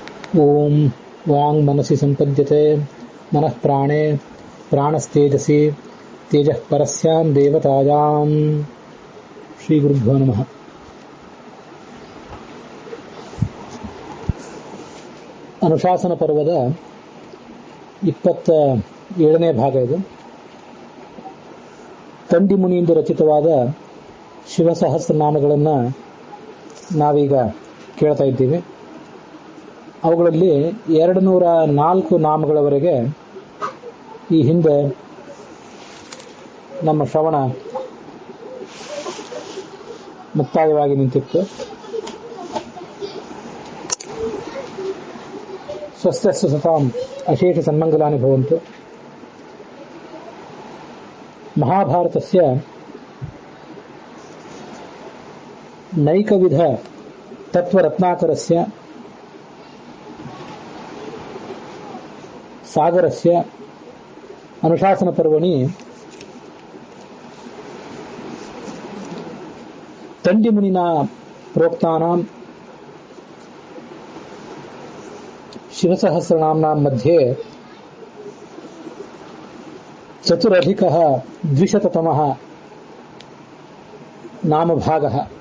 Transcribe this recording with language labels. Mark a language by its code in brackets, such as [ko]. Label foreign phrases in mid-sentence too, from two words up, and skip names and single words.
[sa] ಓಂ ವಾಂಗ್ ಮನಸಿ ಸಂಪದ್ಯತೆ ಮನಃ ಪ್ರಾಣೇ ಪ್ರಾಣಸ್ತೇಜಸಿ ತೇಜಃ ಪರಸ್ಯಾಂ ದೇವತಾಯಾಂ. ಶ್ರೀ ಗುರುಭ್ಯೋ ನಮಃ. [kn] ಅನುಶಾಸನ ಪರ್ವದ 27ನೇ ಭಾಗ ಇದು. ತಂಡಿ ಮುನಿಯಿಂದ ರಚಿತವಾದ ಶಿವಸಹಸ್ರನಾಮಗಳನ್ನು ನಾವೀಗ ಕೇಳ್ತಾ ಇದ್ದೀವಿ. ಅವುಗಳಲ್ಲಿ 204 ನಾಮಗಳವರೆಗೆ ಈ ಹಿಂದೆ ನಮ್ಮ ಶ್ರವಣ ಮುಕ್ತಾಯವಾಗಿ ನಿಂತಿತ್ತು. [sa] ಸ್ವಸ್ಥಸ್ಯ ಸತಾಂ ಅಶೇಷ ಸನ್ಮಂಗಲಾನಿ ಭವಂತು. ಮಹಾಭಾರತಸ್ಯ ನೈಕವಿಧ ತತ್ವರತ್ನಾಕರಸ್ಯ ಸಾಗರಸ್ಯ ಅನುಶಾಸನ ಪರ್ವಣಿ ತಂಡಿಮುನಿನಾ ಪ್ರೋಕ್ತಾನಾಂ ಶಿವಸಹಸ್ರನಾಮ್ನಾಂ ಮಧ್ಯೆ ಚತುರಧಿಕಃ ದ್ವಿಶತತಮಃ ನಾಮಭಾಗಃ.